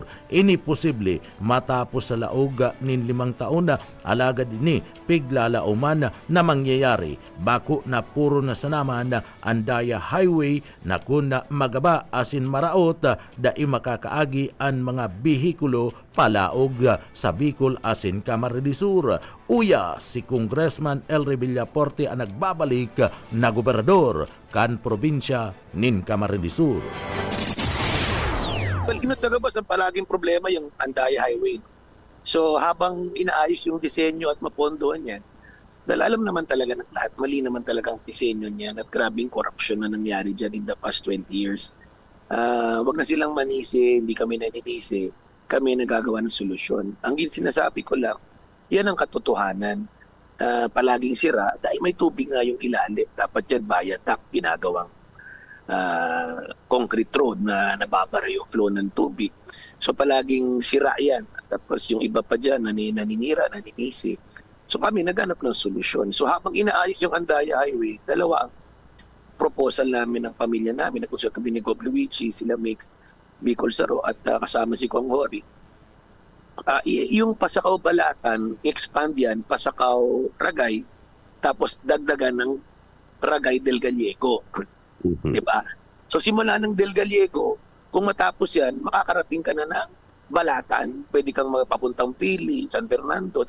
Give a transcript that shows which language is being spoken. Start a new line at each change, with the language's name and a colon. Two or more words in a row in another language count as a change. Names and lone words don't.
Bikol: Ini posible matapos sa laog nin 5 taon alagad ini piglalauman na mangyayari bako na puro na sanaman Andaya Highway na kun magaba asin maraot dai makakaagi ang mga bihikulo palaog sa Bicol asin Camarines Sur. Uya si Congressman Elry Villapuerte ang nagbabalik na gobernador kan probinsya nin Camarines Sur. Well, inot sa gabas ang palaging problema yung Andaya Highway.
Filipino: So habang inaayos yung disenyo at mapondohan yan, dahil alam naman talaga ng lahat, mali naman talaga ang disenyo niyan at grabing corruption na nangyari dyan
English: in the past 20 years.
Filipino: Wag na silang manisi, hindi kami naninisi, kami nagagawa ng solusyon. Ang sinasabi ko lang, yan ang katotohanan. Palaging sira, dahil may tubig nga yung ilalim. Dapat yan viaduct, ginagawang
English: concrete road
Filipino: na nababara yung flow ng tubig. So palaging sira yan. Tapos yung iba pa dyan, naninira, naninisi. So kami naghanap ng solusyon. So habang inaayos yung Andaya Highway, dalawa ang proposal namin ng pamilya namin. Nag-usap kami ni Cob Luigi, sila Mix, Bicol Saro at kasama si Kong Hori. Yung Pasakaw Balatan, expand yan, Pasakaw Ragay, tapos dagdagan ng Ragay del Gallego. Diba? So simula ng del Gallego, kung matapos yan, makakarating ka na ng Balatan, pwede kang magpapuntang Pili, San Fernando.